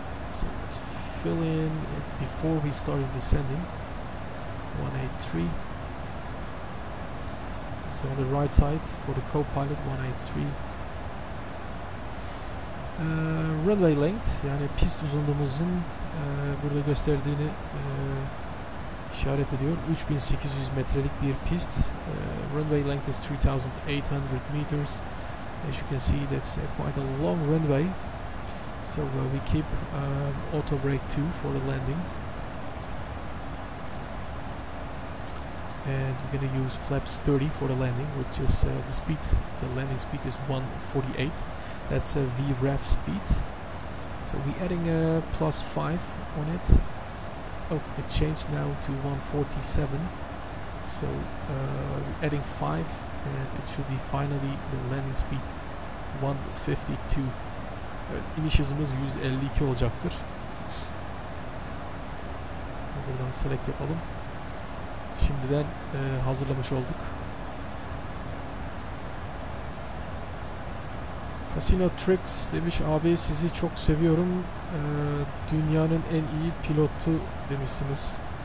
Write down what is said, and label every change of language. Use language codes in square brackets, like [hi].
[en] So let's fill in it before we start descending. 183. So on the right side for the co-pilot 183. [tr] Runway length, yani pist uzunluğumuzun burada gösterdiğini işaret ediyor. 3800 metrelik bir pist. [en] Runway length is 3800 meters. As you can see, that's quite a long runway. So we keep auto brake 2 for the landing. And we're going to use flaps 30 for the landing, which is the speed. The landing speed is 148. That's a VREF speed. So we're adding a +5 on it. Oh, it changed now to 147. So we're adding 5, and it should be finally the landing speed 152. [tr] Evet, iniş hızımız 152 olacaktır. Buradan select yapalım. Şimdiden hazırlamış olduk. Casino Tricks demiş, abi sizi çok seviyorum. Dünyanın en iyi pilotu demişsiniz.